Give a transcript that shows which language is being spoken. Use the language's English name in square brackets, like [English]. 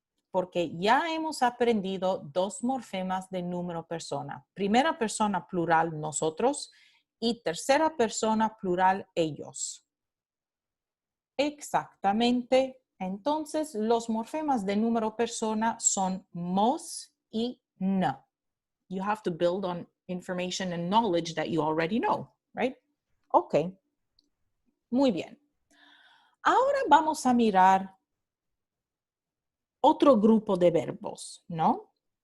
[Spanish] Porque ya hemos aprendido dos morfemas de número persona. Primera persona plural nosotros y tercera persona plural ellos. Exactamente. Entonces, los morfemas de número persona son mos y n. [English] You have to build on information and knowledge that you already know, right? [Spanish] Ok. Muy bien. Ahora vamos a mirar otro grupo de verbos, ¿no?